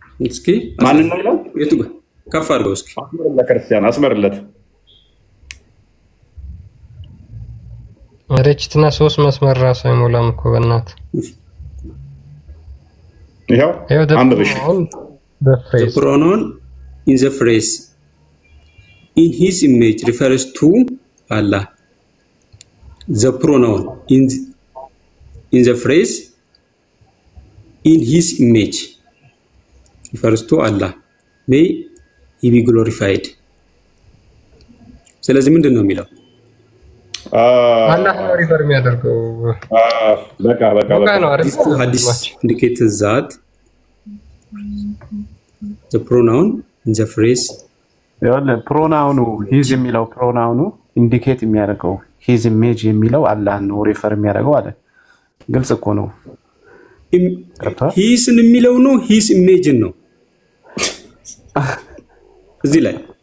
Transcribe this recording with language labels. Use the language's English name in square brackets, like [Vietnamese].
[Amharic] እስኪ ማን ነው የሚለው? የቱ ጋር ከፍ አድርገው እስኪ ለክርስቲያን አስመርለት። አረችትና 3 መስመር ራሱ አይሞላም እኮ በእናት ይሄው አንብብሽ [English] the pronoun in the phrase in his image refers to Allah. The pronoun in the phrase in his image refers to Allah. May he be glorified. [Amharic] ስለዚህ ምንድን ነው የሚለው? አላህ ነው ሪፈር የሚያደርገው። በቃ ነው አይደል? [English] ሐዲስ indicates that the pronoun in the phrase [Amharic] ፕሮናውኑ ሂዝ የሚለው ፕሮናውኑ ኢንዲኬት የሚያደርገው ሂዝ ኢሜጅ የሚለው አላህ ነው ሪፈር የሚያደርገው አለ። ግልጽ እኮ ነው። ሂስን የሚለው ነው ሂስ ኢሜጅን ነው እዚህ ላይ